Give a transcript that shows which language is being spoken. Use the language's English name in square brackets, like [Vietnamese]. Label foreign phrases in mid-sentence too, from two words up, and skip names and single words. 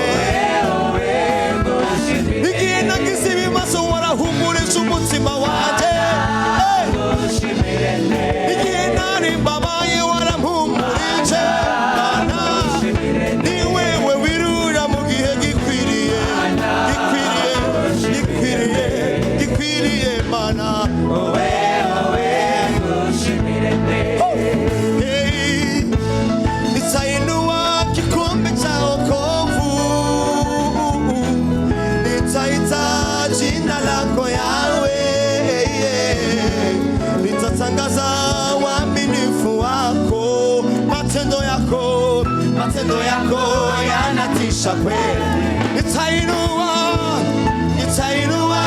[Kinyarwanda] ngushimire, igihe nagize ibibazo warahumurije umutima wanje, ngushimire, igihe nari mbabaye warampumurije, mana ni wewe wirura mu gihe gikwiriye, gikwiriye gikwiriye gikwiriye, mana owe owe ngushimire, [Swahili] hey, nitainua kikombe cha wokovu, nitaita jina lako Yawe, nitatangaza uaminifu wako, matendo yako yanatisha kweli, nitainua